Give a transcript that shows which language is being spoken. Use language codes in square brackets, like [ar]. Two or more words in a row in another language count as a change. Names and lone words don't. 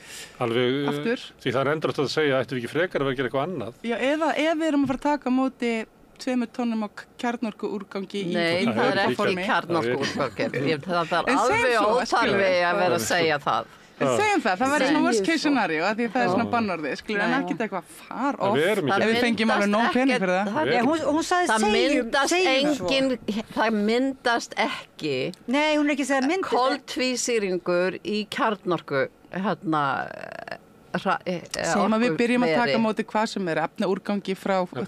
[is] Alveg, því það endrast að segja, ættum við ekki frekar að vera að gera eitthvað annað. Já, eða ef við erum að fara að taka á móti 2 tonnum á kjarnorkuúrgangi í Nei, það ekki kjarnorkuúrgangi. Það alveg óþarfi að vera að segja það. Segjum það væri svona [en] worst case scenario [is] að því það svona bannorðið, en ekkert eitthvað [en] far off [is] ef við fengjum alveg nóg pening fyrir það. Hún sagði það myndast ekki Nei, hún ekki segja myndast koltvísýringur í kjarnorku sem að við byrjum að taka móti hvað sem efnaúrgangi frá Þýskalandi.